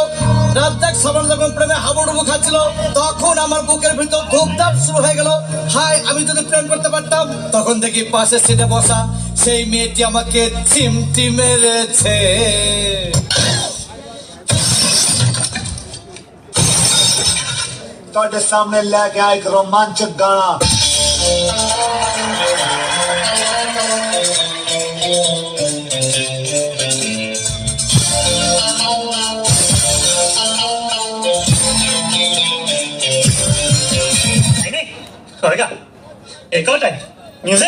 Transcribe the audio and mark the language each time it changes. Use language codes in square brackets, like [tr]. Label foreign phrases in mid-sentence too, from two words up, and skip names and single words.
[bn] রাজ্জাক সবার যখন প্রেমে হাবুডুবু খাচ্ছিল, তখন আমার বুকের ভিতর ধূপধাপ শুরু হয়ে গেল। হাই, আমি যদি প্রেম করতে পারতাম। তখন দেখি পাশের সিটে বসা সেই মেয়েটি আমাকে চিমটি মেরেছে। [pa] ਤੁਹਾਡੇ ਸਾਹਮਣੇ ਲੈ ਕੇ ਆਇਆ ਇੱਕ ਰੋਮਾਂਚਕ ਗਾਣਾ। [hi] होएगा एक और टाइम म्यूजिक